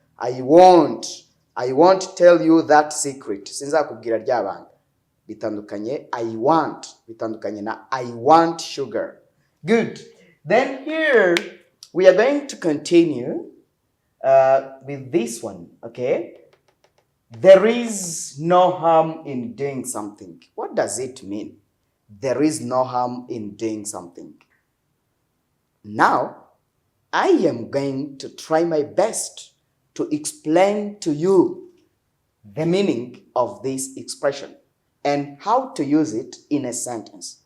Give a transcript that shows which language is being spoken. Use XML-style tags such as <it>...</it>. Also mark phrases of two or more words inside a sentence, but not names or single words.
<en>I won't tell you that secret.</en> <rn>Sinzakubwira rya banga.</rn> <en>Bitandukanye I want.</en> <rn>Bitandukanye na</rn> <en>I want sugar. Good. Then here we are going to continue with this one, okay? There is no harm in doing something. What does it mean? There is no harm in doing something. Now, I am going to try my best to explain to you the meaning of this expression and how to use it in a sentence.</en>